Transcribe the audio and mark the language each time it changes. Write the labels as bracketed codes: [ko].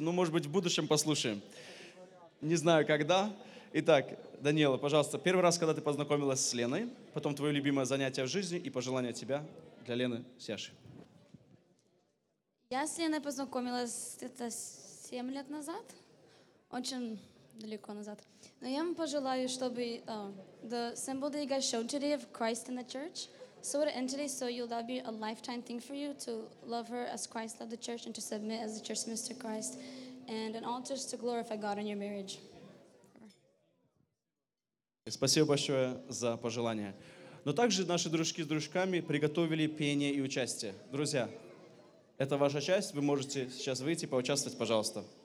[ru] Ну, может быть, в будущем послушаем. Не знаю, когда. Итак, Даниэла, пожалуйста, первый раз, когда ты познакомилась с Леной, потом твое любимое занятие в жизни и пожелание тебя для Лены с Яшей. Я с Леной познакомилась где-то 7 лет назад, очень далеко назад. Но я вам пожелаю, чтобы [en] the symbol that you guys showed today of Christ in the church sort of entered today, so you'll, that'll be a lifetime thing for you to love her as Christ loved the church and to submit as the church submits to Christ and an altar to glorify God in your marriage. [ru] Спасибо большое за пожелание. Но также наши дружки с дружками приготовили пение и участие. Друзья, это ваша часть. Вы можете сейчас выйти, поучаствовать, пожалуйста.